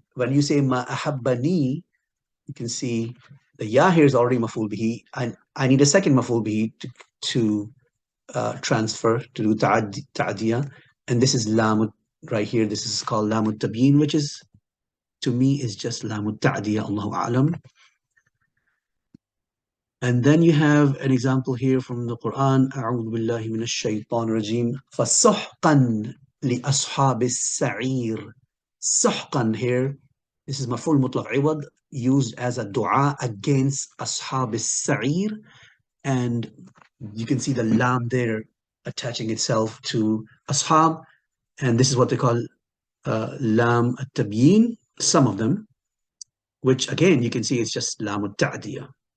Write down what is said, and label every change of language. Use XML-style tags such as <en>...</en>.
<en>When you say ma ahabbani, you can see the ya here is already maf'ul bihi, and I need a second maf'ul bihi to transfer, to do ta'diyah, and this is lam right here. This is called lam al-tabyin, which is, to me, is just lam al-ta'diyah, Allahu a'lam. And then you have an example here from the Quran.</en> <ar>أعوذ بالله من الشيطان الرجيم. فَسُحْقًا لِأَصْحَابِ السَّعِيرِ.</ar> <en>Suhqan here, this is maf'ul mutlaq iwad, used as a dua against ashab al-sa'ir, and you can see the lam there attaching itself to ashab, and this is what they call lam at-tabyin, some of them, which again you can see it's just lam at-ta'diyah.</en>